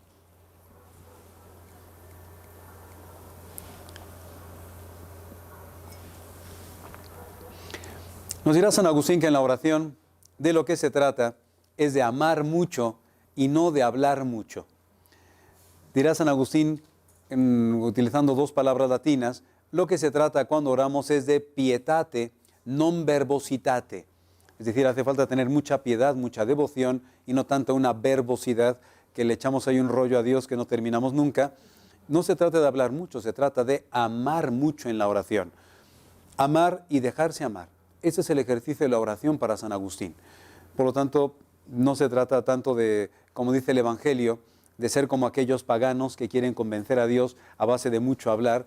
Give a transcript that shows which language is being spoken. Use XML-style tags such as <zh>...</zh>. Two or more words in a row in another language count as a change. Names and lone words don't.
<es>Nos dirá San Agustín que en la oración de lo que se trata es de amar mucho y no de hablar mucho. Dirá San Agustín, utilizando dos palabras latinas, lo que se trata cuando oramos es de</es> <la>pietate non verbositate.</la> <es>Es decir, hace falta tener mucha piedad, mucha devoción y no tanto una verbosidad que le echamos ahí un rollo a Dios que no terminamos nunca. No se trata de hablar mucho, se trata de amar mucho en la oración. Amar y dejarse amar. Ese es el ejercicio de la oración para San Agustín. Por lo tanto, no se trata tanto de, como dice el Evangelio, de ser como aquellos paganos que quieren convencer a Dios a base de mucho hablar.</es>